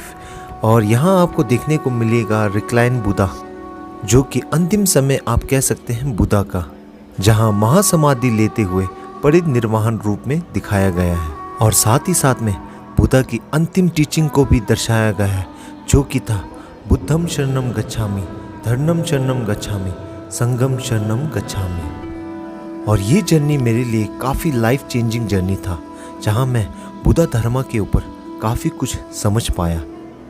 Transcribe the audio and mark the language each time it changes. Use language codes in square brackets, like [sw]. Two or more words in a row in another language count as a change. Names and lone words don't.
[hi] और यहाँ आपको देखने को मिलेगा रिक्लाइन बुद्धा, जो कि अंतिम समय आप कह सकते हैं बुद्धा का, जहाँ महासमाधि लेते हुए परिनिर्वाण रूप में दिखाया गया है। और साथ ही साथ में बुद्धा की अंतिम टीचिंग को भी दर्शाया गया है, जो कि था [pi] बुद्धम शरणम गच्छामि, धर्मम शरणम गच्छामि, संघम शरणम गच्छामि। [hi] और ये जर्नी मेरे लिए काफ़ी [en] life changing journey [hi] था, जहाँ मैं बुद्धा धर्म के ऊपर काफ़ी कुछ समझ पाया।